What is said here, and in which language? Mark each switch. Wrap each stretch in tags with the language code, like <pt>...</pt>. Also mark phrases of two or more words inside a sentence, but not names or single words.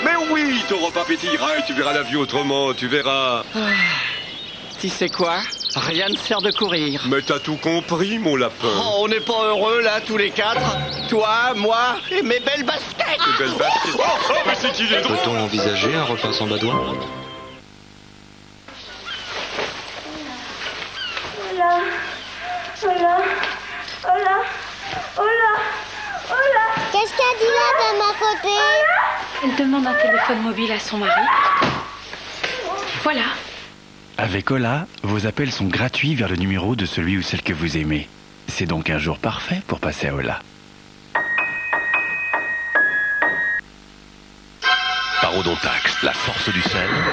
<fr>Mais oui, ton repas pétillera et tu verras la vie autrement, tu verras. Tu sais quoi? Rien ne sert de courir. Mais t'as tout compris, mon lapin. Oh, on n'est pas heureux là, tous les quatre. Toi, moi et mes belles baskets. Tes belles baskets. Oh, mais c'est qu'il est drôle. Peut-on envisager un repas sans badois?</fr> <es>Hola, hola, hola, hola, hola.</es> <fr>Qu'est-ce qu'elle dit là de ma côté? Elle demande un téléphone mobile à son mari. Voilà. Avec Ola, vos appels sont gratuits vers le numéro de celui ou celle que vous aimez. C'est donc un jour parfait pour passer à Ola. Parodontax, la force du sel.</fr>